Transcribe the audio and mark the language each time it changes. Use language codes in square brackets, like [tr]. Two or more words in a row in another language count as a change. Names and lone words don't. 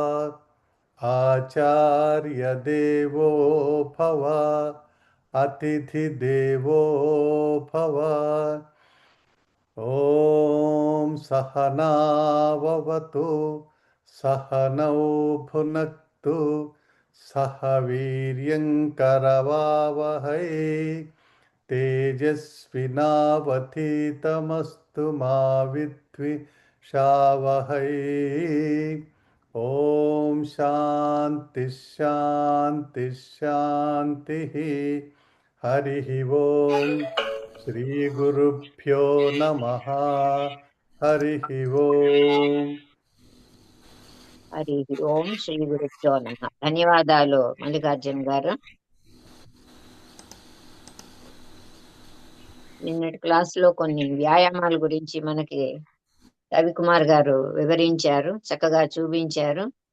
[sa] आचार्यदेवो भव अतिथिदेवो भव ॐ सहनाववतु सहनौ भुनक्तु सह वीर्यङ्करवावहै तेजस्विनावधीतमस्तु मा विद्विषावहै ॐ शान्ति शान्ति शान्तिः हरिः ॐ श्रीगुरुभ्यो नमः हरिः ॐ హరి ఓం శ్రీ గురుభ్యో నమః. [te] ధన్యవాదాలు మల్లికార్జున్ గారు. నిన్నటి క్లాస్ లో కొన్ని వ్యాయామాల గురించి మనకి రవికుమార్ గారు వివరించారు, చక్కగా చూపించారు.